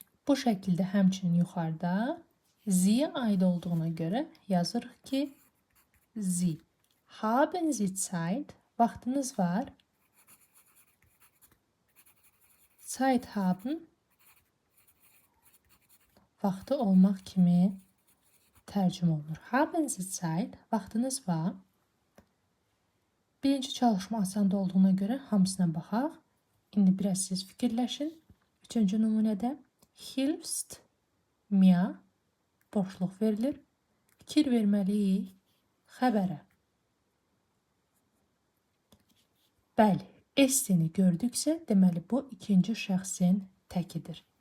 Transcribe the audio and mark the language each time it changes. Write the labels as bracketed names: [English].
[Azerbaijani] Bu şəkildə həmçinin yuxarıda Sie aid olduğuna görə yazırıq ki, Sie. [German] Haben Sie Zeit? [Azerbaijani] Vaxtınız var. [German] Zeit haben. [Azerbaijani] Vaxtı olmaq kimi tərcümə olunur. [German] Haben Sie Zeit? [Azerbaijani] Vaxtınız var. Birinci çalışma asanda olduğuna görə hamısına baxaq. İndi biraz siz fikirləşin. Üçüncü nümunədə [German] hilfst mir [Azerbaijani] boşluq verilir. Fikir verməliyik xəbərə. Bəli, S-ni gördüksə, deməli bu ikinci şəxsin təkidir.